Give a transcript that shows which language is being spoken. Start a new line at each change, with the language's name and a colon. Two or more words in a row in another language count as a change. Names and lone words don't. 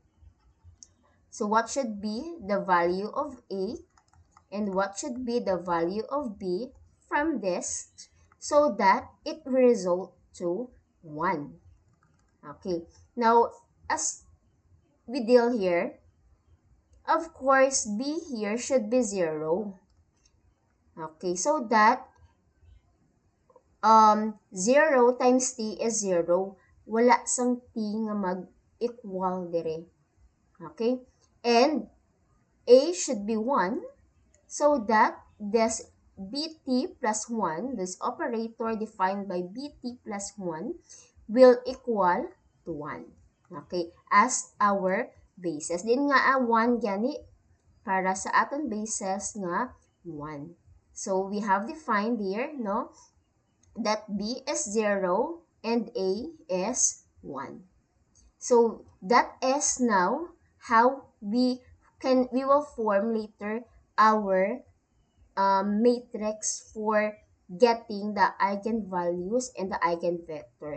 English: So what should be the value of A and what should be the value of B from this so that it will result to 1. Okay, now as we deal here, of course, B here should be 0. Okay, so that 0 times t is 0.
Hiligaynon: Wala sang t nga mag-equal dire.
English: Okay? And A should be 1 so that this bt plus 1, this operator defined by bt plus 1, will equal to 1. Okay? As our basis.
Hiligaynon: Din nga 1 gani para sa aton basis nga 1.
English: So we have defined here, no, that B is 0 and A is 1. So that is now how we will form later our matrix for getting the eigenvalues and the eigenvectors.